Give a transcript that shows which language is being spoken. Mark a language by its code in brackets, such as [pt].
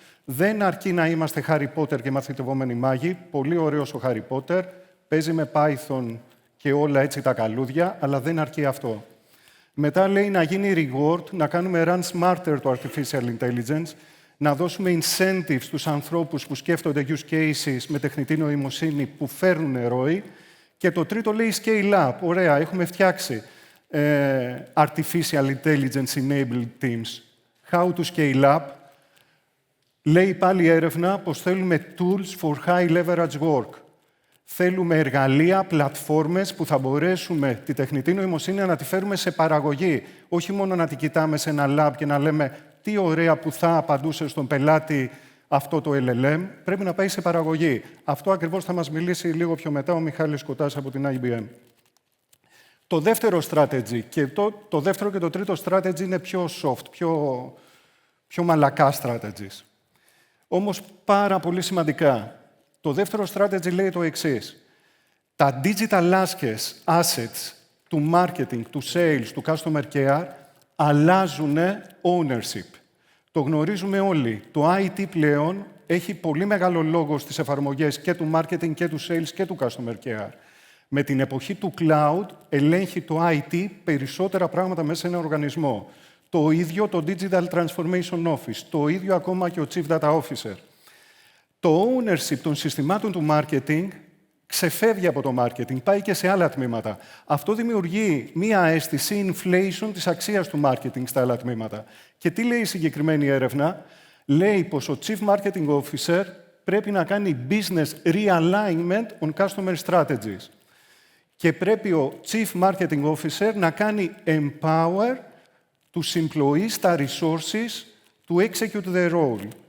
[el] Δεν αρκεί να είμαστε Harry Potter και μαθητευόμενοι μάγοι. Πολύ ωραίος ο Harry Potter, παίζει με Python και όλα έτσι τα καλούδια, αλλά δεν αρκεί αυτό. Μετά λέει να γίνει reward, να κάνουμε [en] run smarter [el] το artificial intelligence, να δώσουμε incentives στους ανθρώπους που σκέφτονται use cases με τεχνητή νοημοσύνη που φέρνουν ροή. Και το τρίτο λέει scale up. Ωραία, έχουμε φτιάξει [en] artificial intelligence enabled teams. How to scale up. [el] Λέει πάλι η έρευνα πως θέλουμε [en] tools for high leverage work. [el] Θέλουμε εργαλεία, πλατφόρμες που θα μπορέσουμε τη τεχνητή νοημοσύνη να τη φέρουμε σε παραγωγή. Όχι μόνο να την κοιτάμε σε ένα lab και να λέμε τι ωραία που θα απαντούσε στον πελάτη αυτό το LLM. Πρέπει να πάει σε παραγωγή. Αυτό ακριβώς θα μας μιλήσει λίγο πιο μετά ο Μιχάλης Κοτάς από την IBM. Το δεύτερο strategy, και το δεύτερο και το τρίτο strategy είναι πιο soft, πιο μαλακά strategies. Όμως πάρα πολύ σημαντικά. Το δεύτερο strategy λέει το εξής. Τα digital assets του marketing, του sales, του customer care αλλάζουν ownership. Το γνωρίζουμε όλοι. Το IT πλέον έχει πολύ μεγάλο λόγο στις εφαρμογές και του marketing και του sales και του customer care. Με την εποχή του cloud ελέγχει το IT περισσότερα πράγματα μέσα σε ένα οργανισμό. Το ίδιο το Digital Transformation Office, το ίδιο ακόμα και ο Chief Data Officer. Το ownership των συστημάτων του marketing ξεφεύγει από το marketing, πάει και σε άλλα τμήματα. Αυτό δημιουργεί μία αίσθηση inflation της αξίας του marketing στα άλλα τμήματα. Και τι λέει η συγκεκριμένη έρευνα? Λέει πως ο Chief Marketing Officer πρέπει να κάνει [en] business realignment on customer strategies. [el] Και πρέπει ο Chief Marketing Officer να κάνει empower τους employees, τα resources, [en] to execute their role.